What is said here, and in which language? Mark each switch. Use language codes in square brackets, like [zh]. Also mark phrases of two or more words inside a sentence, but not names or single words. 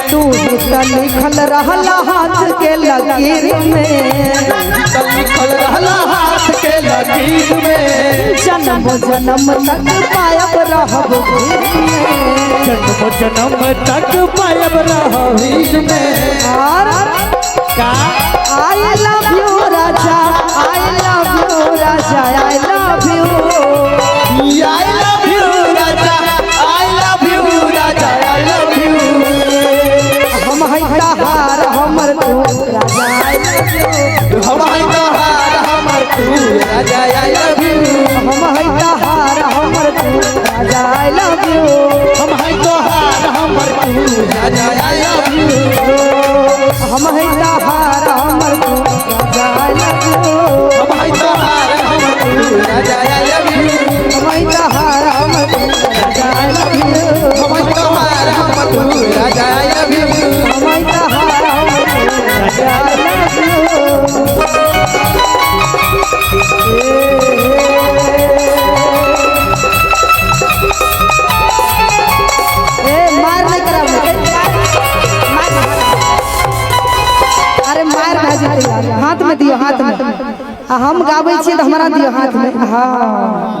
[bho] तू ही त लिखल रहल हाथ के लकीर में, लिखल रहला हाथ के लकीर में, जन्म जन्म तक पायब रहब भीर में, जन्म जन्म तक पायब रहबीर में, और का [en] I love you राजा, I love you राजा, I love you, I love you राजा, I love you राजा, I love you, [bho] हम है तहार हमर तू राजा, [en] I love you, [bho] हम है तहार हमर तू राजा, [en] I love you, [bho] हम है तहार हमर तू राजा, [en] I love you, [bho] हम है तहार हमर तू राजा, [en] I love you, [bho] हम है तहार हमर तू राजा, [en] I love you, [bho] हम है तहार हमर तू राजा, [en] I love you, [bho] हम है तहार हमर तू राजा, [en] I love you, [bho] हम है तहार हमर तू राजा, [en] I love you, [bho] हम है तहार हमर तू राजा, [en] I love you, [bho] मार नहीं करा, अरे मार हाथ में दियो, हाथ में, हम गावे छे तो हमारा दियो हाथ में, हाँ